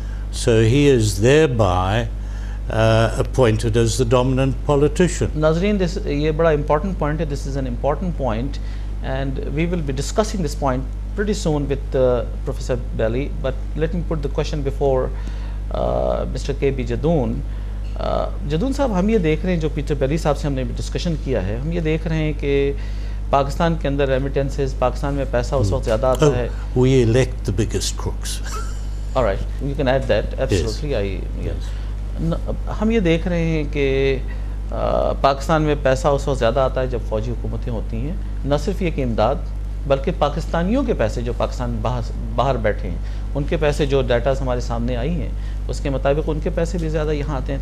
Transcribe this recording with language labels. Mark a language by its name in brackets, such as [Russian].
[English] So he is thereby appointed as the dominant politician. Nazreen, this [Urdu] ये बड़ा important point है. [English] This is an important point. and we will be discussing this point pretty soon with Professor Belli. But let me put the question before Mr. K.B. Jadoon. [Urdu] Jadoon صاحب, ہم یہ دیکھ رہے ہیں, جو پیٹر بیلی صاحب سے ہم نے ڈسکشن کیا ہے, ہم یہ دیکھ رہے ہیں کہ پاکستان کے اندر ریمیٹنسز, پاکستان میں پیسہ اس وقت زیادہ آتا ہے. [English] We elect the biggest crooks. All right, you can add that, absolutely. Yes. [Urdu] ہم یہ دیکھ رہے ہیں کہ پاکستان میں پیسہ اس وقت زیادہ آتا ہے جب فوجی حکومتیں ہوتی ہیں. نہ صرف یہ کہ امداد, بلکہ پاکستانیوں کے پیسے جو پاکستان باہر بیٹھے ہیں, ان کے پیسے, جو ڈیٹاز ہمارے سامنے آئی ہیں اس کے مطابق ان کے پیسے بھی زیادہ یہاں آتے ہیں.